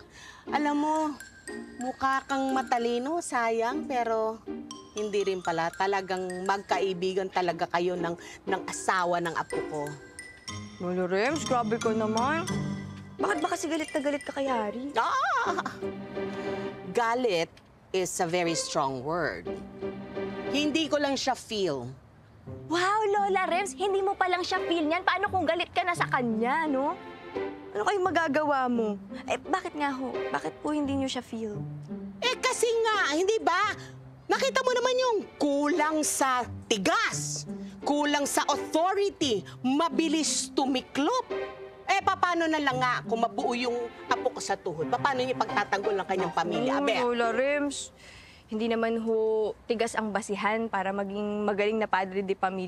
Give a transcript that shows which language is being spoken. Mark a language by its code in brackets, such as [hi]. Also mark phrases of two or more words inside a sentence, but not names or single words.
[tl] Alam mo, mukha kang matalino, sayang, pero hindi rin pala. Talagang magkaibigan talaga kayo ng asawa ng apo ko. Lola Rems, grabe ka naman. Bakit ba kasi galit na galit ka kay Harry? [en] Galit is a very strong word. [tl] Hindi ko lang siya feel. Wow, Lola Rems, hindi mo pa lang siya feel niyan. Paano kung galit ka na sa kanya, no? Ano kayong magagawa mo? Eh, bakit nga ho? Bakit po hindi niyo siya feel? Eh, kasi nga, hindi ba? Nakita mo naman yung kulang sa tigas, kulang sa authority, mabilis tumiklop. Eh, paano na lang nga kung mabuo yung apo ko sa tuhod? Paano niya pagtatanggol ng kanyang pamilya? Abe? Lola Rems, hindi naman ho tigas ang basihan para maging magaling na padre de pamilya.